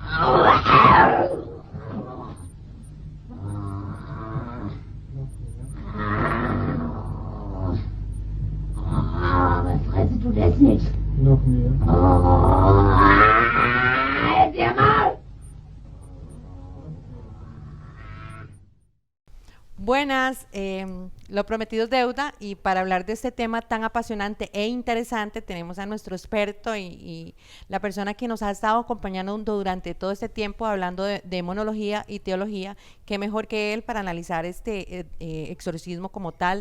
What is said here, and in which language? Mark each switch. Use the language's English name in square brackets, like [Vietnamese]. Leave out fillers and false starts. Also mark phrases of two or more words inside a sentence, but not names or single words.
[German] Was frisst du das nicht? Noch mehr. Halt dir mal! [Spanish] Buenas, lo prometido es deuda y para hablar de este tema tan apasionante e interesante tenemos a nuestro experto y la persona que nos ha estado acompañando durante todo este tiempo hablando de demonología y teología, qué mejor que él para analizar este exorcismo como tal.